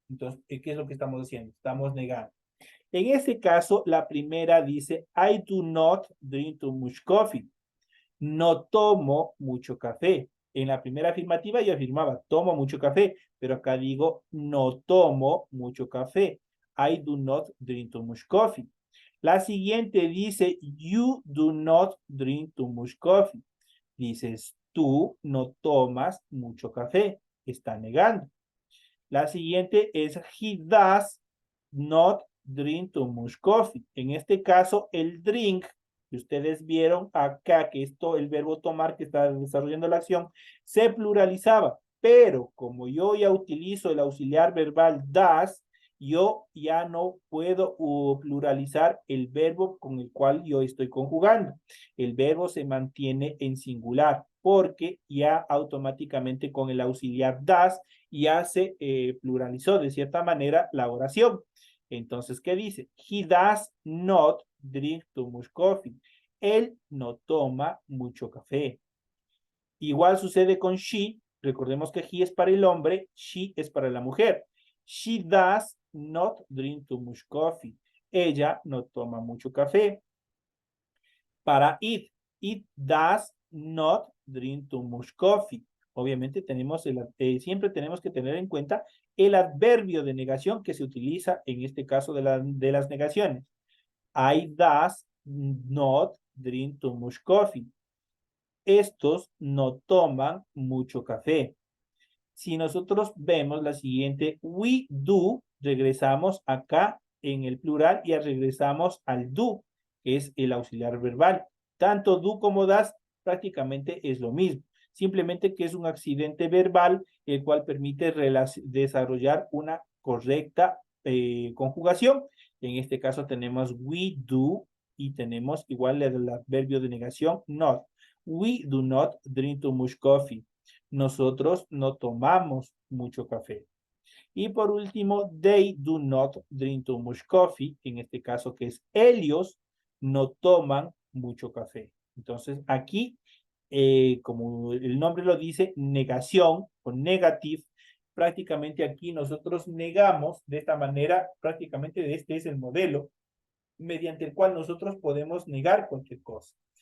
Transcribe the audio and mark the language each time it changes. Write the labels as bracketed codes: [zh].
[es] Entonces, ¿qué es lo que estamos haciendo? Estamos negando. En este caso, la primera dice, [en] I do not drink too much coffee. [es] No tomo mucho café. En la primera afirmativa yo afirmaba, tomo mucho café, pero acá digo, no tomo mucho café. [en] I do not drink too much coffee. [es] La siguiente dice, [en] you do not drink too much coffee. [es] Dices, tú no tomas mucho café. Está negando. La siguiente es, [en] he does not drink too much coffee. [es] En este caso, el drink, que ustedes vieron acá, que esto, el verbo tomar que está desarrollando la acción, se pluralizaba. Pero como yo ya utilizo el auxiliar verbal does, yo ya no puedo pluralizar el verbo con el cual yo estoy conjugando. El verbo se mantiene en singular porque ya automáticamente con el auxiliar does ya se pluralizó de cierta manera la oración. Entonces, ¿qué dice? [en] He does not drink too much coffee. [es] Él no toma mucho café. [en] Igual sucede con she. [es] Recordemos que he es para el hombre, she es para la mujer. [en] She does not drink too much coffee. [es] Ella no toma mucho café. Para [en] it does not drink too much coffee. [es] Obviamente siempre tenemos que tener en cuenta el adverbio de negación que se utiliza en este caso de las negaciones. [en] I does not drink too much coffee. [es] Estos no toman mucho café. Si nosotros vemos la siguiente, we do, regresamos acá en el plural y regresamos al do, que es el auxiliar verbal. Tanto do como das prácticamente es lo mismo. Simplemente que es un accidente verbal el cual permite desarrollar una correcta conjugación. En este caso tenemos we do y tenemos igual el adverbio de negación not. [en] We do not drink too much coffee. [es] Nosotros no tomamos mucho café. Y por último, [en] they do not drink too much coffee. [es] En este caso que es ellos no toman mucho café. Entonces aquí, como el nombre lo dice, negación o negative, prácticamente aquí nosotros negamos de esta manera, prácticamente este es el modelo mediante el cual nosotros podemos negar cualquier cosa.